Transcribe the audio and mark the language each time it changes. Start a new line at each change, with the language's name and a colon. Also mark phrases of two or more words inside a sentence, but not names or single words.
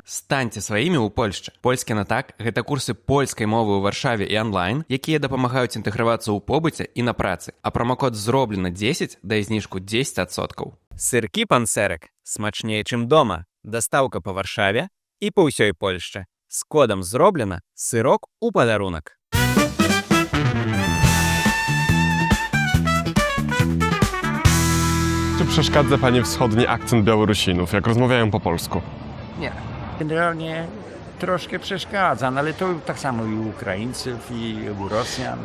Belarusian: Станьце сваімі ў Польшчы. Польскі на так – гэта курсы польскай мовы ў Варшаве і онлайн, якія дапамагаюць інтэгравацца ў побыце і на працы. А промокод «Зроблена 10» дае зніжку 10%. Сыркі пансерак смачнее, чым дома. Дастаўка па Варшаве і па ўсёй Польшчы. З кодам «Зроблена» сырок у падарунак.
Polish: Czy przeszkadza Pani wschodni akcent Białorusinów, jak rozmawiają po polsku? Nie, generalnie troszkę przeszkadza, no ale to tak samo i u Ukraińców, i u Rosjan.